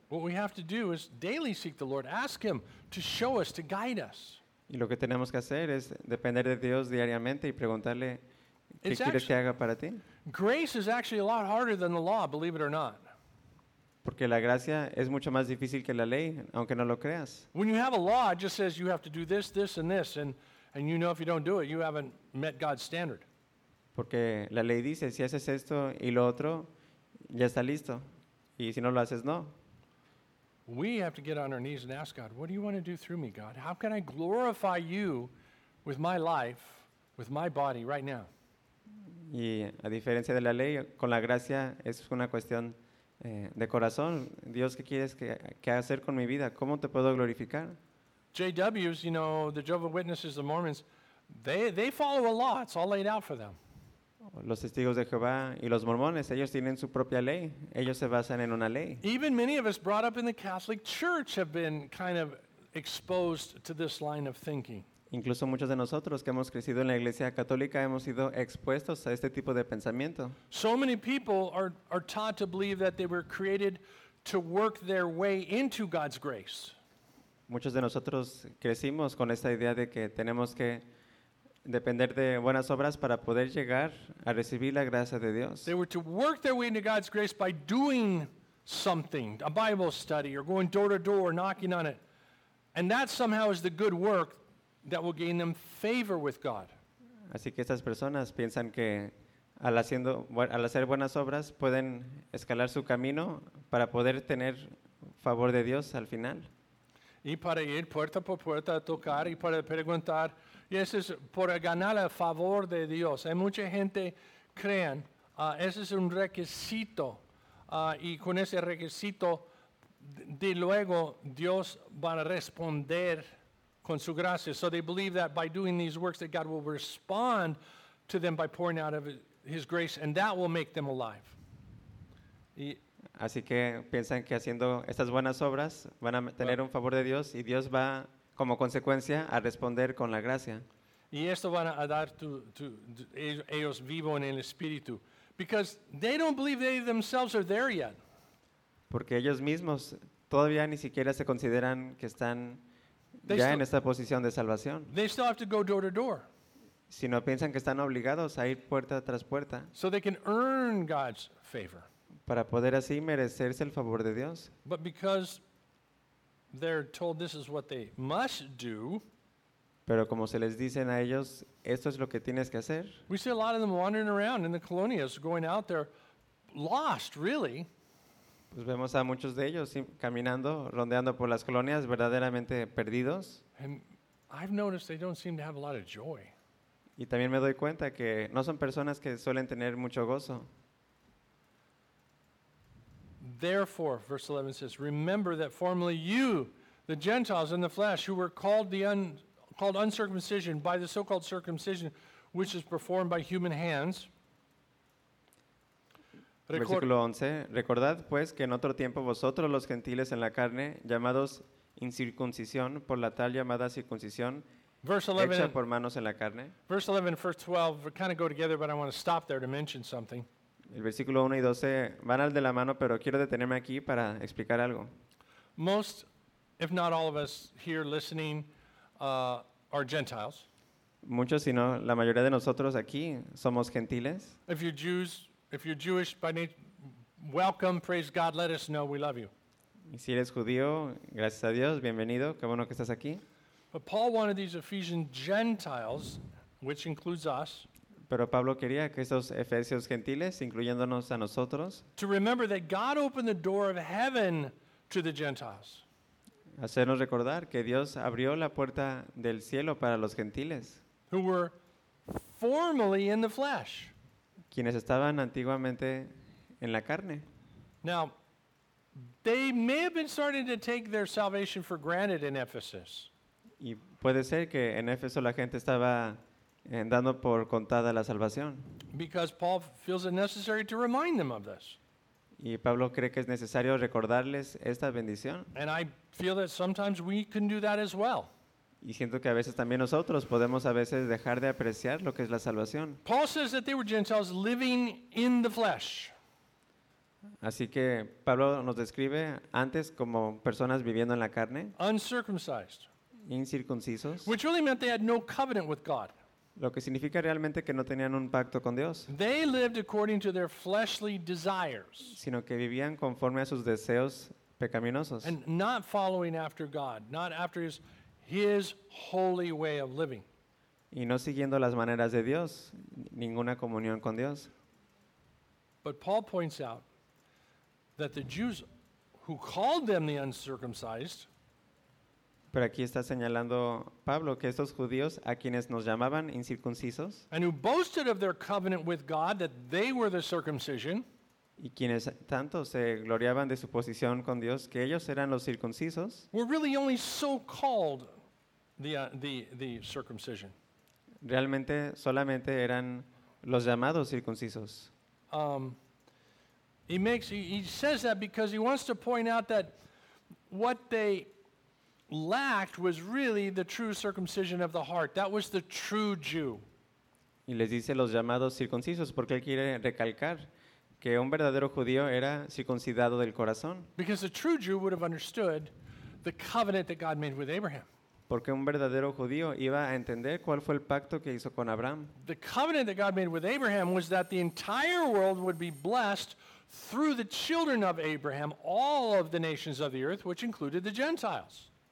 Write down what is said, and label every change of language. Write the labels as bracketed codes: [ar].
[en] What we have to do is daily seek the Lord, ask him to show us, to guide us. [es] Y lo que tenemos que hacer es depender de Dios diariamente y preguntarle qué quieres que haga para ti. [en] Grace is actually a lot harder than the law, believe it or not. [es] Porque la gracia es mucho más difícil que la ley, aunque no lo creas. [en] When you have a law, it just says you have to do this, this, and this, and you know if you don't do it, you haven't met God's standard. [es] Porque la ley dice, si haces esto y lo otro, ya está listo. Y si no lo haces, no. [en] We have to get on our knees and ask God, what do you want to do through me, God? How can I glorify you with my life, with my body right now? [es] Y a diferencia de la ley, con la gracia es una cuestión de corazón. Dios, ¿qué quieres que hacer con mi vida? ¿Cómo te puedo glorificar? [en] JWs, you know, the Jehovah's Witnesses, the Mormons, they follow a law. It's all laid out for them. [es] Los testigos de Jehová y los mormones, ellos tienen su propia ley. Ellos se basan en una ley. [en] Even many of us brought up in the Catholic Church have been kind of exposed to this line of thinking. [es] Incluso muchos de nosotros que hemos crecido en la Iglesia Católica hemos sido expuestos a este tipo de pensamiento. [en] So many people are taught to believe that they were created to work their way into God's grace. [es] Muchos de nosotros crecimos con esta idea de que tenemos que depender de buenas obras para poder llegar a recibir la gracia de Dios. [en] They were to work their way into God's grace by doing something, a Bible study, or going door to door, knocking on it. And that somehow is the good work that will gain them favor with God. [es] Así que estas personas piensan que al hacer buenas obras pueden escalar su camino para poder tener favor de Dios al final. Y para ir puerta por puerta a tocar y para preguntar, y eso es por ganar el favor de Dios. Hay mucha gente creen, ese es un requisito, y con ese requisito de luego Dios va a responder con su gracia. [en] So they believe that by doing these works that God will respond to them by pouring out of his grace, and that will make them alive. [es] Y así que piensan que haciendo estas buenas obras van a tener un favor de Dios, y Dios va como consecuencia a responder con la gracia. Y esto van a dar to ellos vivo en el espíritu, [en] because they don't believe they themselves are there yet. [es] Porque ellos mismos todavía ni siquiera se consideran que están ya en esta posición de salvación. [en] They still have to go door to door. [es] Sino piensan que están obligados a ir puerta tras puerta. [en] So they can earn God's favor. [es] Para poder así merecerse el favor de Dios. [en] But because they're told this is what they must do. [es] Pero como se les dicen a ellos, esto es lo que tienes que hacer. [en] We see a lot of them wandering around in the colonias, going out there, lost, really. [es] Pues vemos a muchos de ellos caminando, rondeando por las colonias, verdaderamente perdidos. [en] And I've noticed they don't seem to have a lot of joy. [es] Y también me doy cuenta que no son personas que suelen tener mucho gozo. [en] Therefore, verse 11 says, remember that formerly you, the Gentiles in the flesh, who were called called uncircumcision by the so-called circumcision, which is performed by human hands. [es] Versículo 11. Recordad, pues, que en otro tiempo vosotros los gentiles en la carne, llamados incircuncisión por la tal llamada circuncisión, hecha por manos en la carne. [en] Verse 11 and verse 12 kind of go together, but I want to stop there to mention something. [es] El versículo 1 y 12 van al de la mano, pero quiero detenerme aquí para explicar algo. [en] Most, if not all of us here listening, are Gentiles. [es] Muchos, si no la mayoría de nosotros aquí, somos gentiles. [en] If you're Jews, if you're Jewish by nature, welcome, praise God, let us know, we love you. [es] Y si eres judío, gracias a Dios, bienvenido, qué bueno que estás aquí. [en] But Paul wanted these Ephesian Gentiles, which includes us, [es] pero Pablo quería que esos efesios gentiles, incluyéndonos a nosotros, [en] to remember that God opened the door of heaven to the Gentiles. [es] Hacernos recordar que Dios abrió la puerta del cielo para los gentiles. [en] Who were formerly in the flesh. [es] Quienes estaban antiguamente en la carne. [en] Now, they may have been starting to take their salvation for granted in Ephesus. [es] Y puede ser que en Éfeso la gente estaba dando por contada la salvación. [en] Because Paul feels it necessary to remind them of this. [es] Y Pablo cree que es necesario recordarles esta bendición. [en] And I feel that sometimes we can do that as well. [es] Y siento que a veces también nosotros podemos a veces dejar de apreciar lo que es la salvación. [en] Paul says that they were Gentiles living in the flesh. [es] Así que Pablo nos describe antes como personas viviendo en la carne. [en] Uncircumcised. [es] Incircuncisos. [en] Which really meant they had no covenant with God. [es] Lo que significa realmente que no tenían un pacto con Dios. [en] They lived according to their fleshly desires. [es] Sino que vivían conforme a sus deseos pecaminosos. [en] And not following after God, not after his holy way of living. [es] Y no siguiendo las maneras de Dios, ninguna comunión con Dios. [en] But Paul points out that the Jews who called them the uncircumcised. [es] Pero aquí está señalando Pablo que estos judíos a quienes nos llamaban incircuncisos. [en] And who boasted of their covenant with God that they were the circumcision. [es] Y quienes tanto se gloriaban de su posición con Dios que ellos eran los circuncisos. [en] Were really only so called the circumcision. [es] Realmente solamente eran los llamados circuncisos. [en] He says that because he wants to point out that what they lacked was really the true circumcision of the heart. That was the true Jew. [es] Y les dice los llamados circuncisos porque él quiere recalcar que un verdadero judío era circuncidado del corazón. [en] Because the true Jew would have understood the covenant that God made with Abraham. [es] Porque un verdadero judío iba a entender cuál fue el pacto que hizo con Abraham. [en] The covenant that God made with Abraham was that the entire world would be blessed through the children of Abraham, all of the nations of the earth, which included the Gentiles.